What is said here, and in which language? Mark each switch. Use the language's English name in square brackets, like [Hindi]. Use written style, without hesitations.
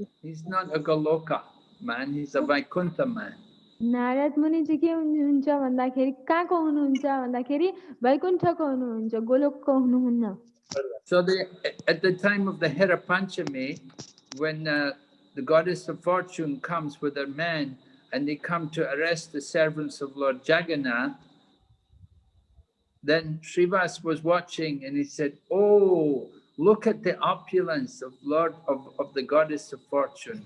[English] He's not a Goloka man, he's a Vaikuntha man. [Nepali] Narad मुनि चाहिँ के हुनुहुन्छ भन्दाखेरि कहाँको हुनुहुन्छ भन्दाखेरि वैकुण्ठको हुनुहुन्छ, गोलोकको हुनुहुन्न. [English] So at the time of the Hera Panchami, when the goddess of fortune comes with her men and they come to arrest the servants of Lord Jagannath, then Srivas was watching and he said, "Oh, look at the opulence of the goddess of fortune.